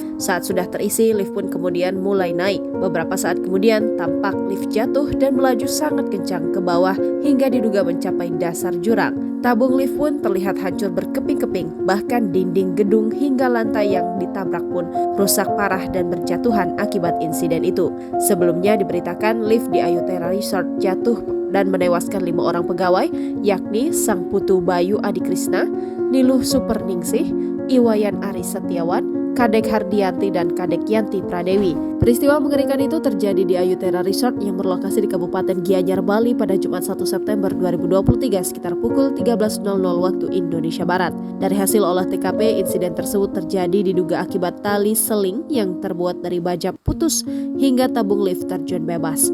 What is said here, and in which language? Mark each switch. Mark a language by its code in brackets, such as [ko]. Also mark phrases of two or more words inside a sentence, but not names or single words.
[id] Saat sudah terisi, lift pun kemudian mulai naik. Beberapa saat kemudian, tampak lift jatuh dan melaju sangat kencang ke bawah hingga diduga mencapai dasar jurang. Tabung lift pun terlihat hancur berkeping-keping, bahkan dinding gedung hingga lantai yang ditabrak pun rusak parah dan berjatuhan akibat insiden itu. Sebelumnya diberitakan lift di Ayu Tera Resort jatuh dan menewaskan 5 orang pegawai, yakni Sang Putu Bayu Adi Krisna, Niluh Superningsih, Iwayan Aris Setiawan, Kadek Hardianti, dan Kadek Yanti Pradewi. Peristiwa mengerikan itu terjadi di Ayu Tera Resort yang berlokasi di Kabupaten Gianyar, Bali pada Jumat 1 September 2023 sekitar pukul 13.00 waktu Indonesia Barat. Dari hasil olah TKP, insiden tersebut terjadi diduga akibat tali seling yang terbuat dari baja putus hingga tabung lift terjun bebas.